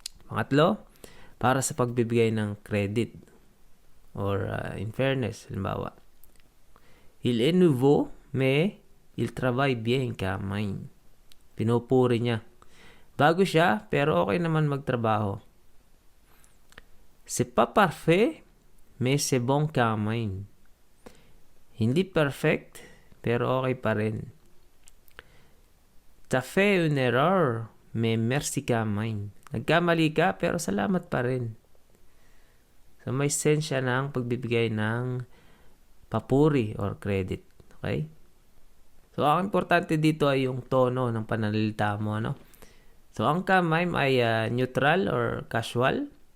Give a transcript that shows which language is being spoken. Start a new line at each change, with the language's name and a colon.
Filipino: Pangatlo, para sa pagbibigay ng credit or in fairness, halimbawa.
French: Il est nouveau, mais il travaille bien quand même.
Filipino: Pinupuri niya. Bago siya, pero okay naman magtrabaho.
French: C'est pas parfait, mais c'est bon quand même.
Filipino: Hindi perfect, pero okay pa rin.
French: T'as fait une erreur, mais merci quand même.
Filipino: Nagkamali ka, pero salamat pa rin. So, may sense siya ng pagbibigay ng papuri or credit. Okay? So, ang importante dito ay yung tono ng pananalita mo, no? So, ang kamay ay neutral or casual.